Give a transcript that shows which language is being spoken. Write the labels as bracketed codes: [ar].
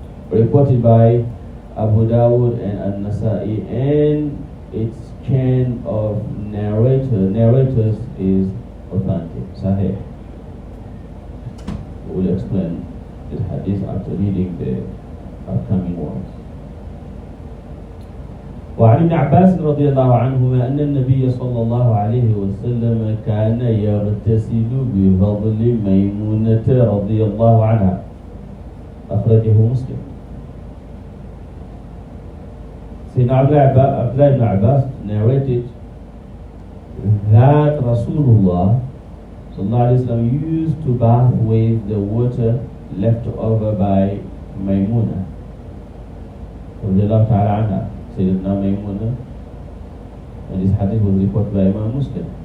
[en] Reported by Abu Dawud and An-Nasa'i, and its chain of narrators is authentic, sahih. We will explain this hadith after reading the upcoming ones. [ar] وعن ابن عباس رضي الله عنهما أن النبي صلى الله عليه وسلم كان يغتسل بفضل ميمونة رضي الله عنها. أخرجه مسلم. [en] Sayyidina Abdullah ibn Abbas narrated that Rasulullah sallallahu alaihi wasallam used to bath with the water left over by Maymuna radiyallahu ta'ala anha, Sayyidina Maymuna, and this hadith was reported by Imam Muslim.